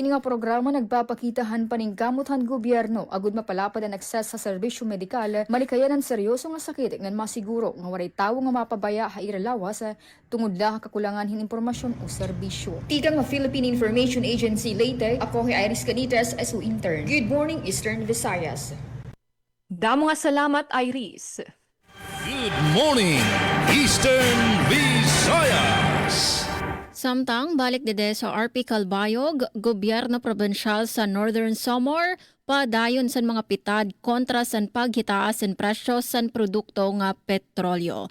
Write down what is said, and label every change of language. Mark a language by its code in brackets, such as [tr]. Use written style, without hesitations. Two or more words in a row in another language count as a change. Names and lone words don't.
[war] Ini nga programa nagpapakita han paningkamot han gobyerno agud mapalapad ang access sa serbisyo medikal, malikayan ang seryoso nga sakit ngan masiguro nga waray tawo nga mapabaya ha iralawas tungod la kakulangan hin impormasyon o serbisyo. Tika nga Philippine Information Agency Leyte, ako hi Iris Canitas as intern. [en] Good morning Eastern Visayas. [war] Damo nga salamat Iris. [en] Good morning, Eastern Visayas. [war] Samtang balik dede sa RP Calbayog, gobyerno probensyal sa Northern Samar, padayon sa mga pitad kontra sa paghitaas ng presyo sa produkto nga petrolyo.